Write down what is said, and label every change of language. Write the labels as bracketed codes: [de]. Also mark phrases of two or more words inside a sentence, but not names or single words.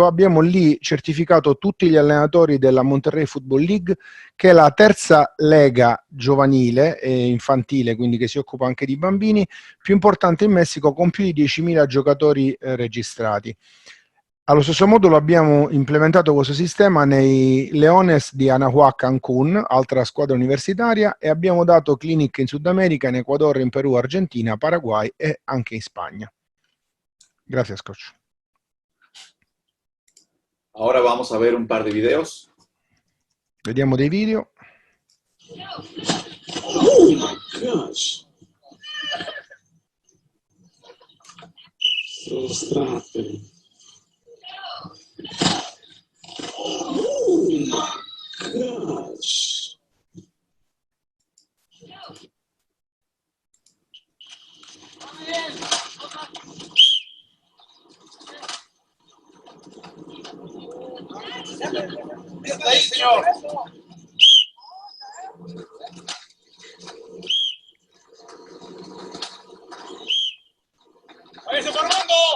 [it] Abbiamo lì certificato tutti gli allenatori della Monterrey Football League, che è la terza lega giovanile e infantile, quindi che si occupa anche di bambini, più importante in Messico, con più di 10.000 giocatori registrati. Allo stesso modo lo abbiamo implementato questo sistema nei Leones di Anahuac Cancún, altra squadra universitaria, e abbiamo dato clinic in Sud America, in Ecuador, in Perù, Argentina, Paraguay e anche in Spagna. Grazie, coach. [es] Ahora vamos a ver un par de videos. [it] Vediamo dei video. [en] Oh my gosh. [es] Frustrante. [en] Oh my gosh. [es] Está ahí, señor. ¡Váyase formando!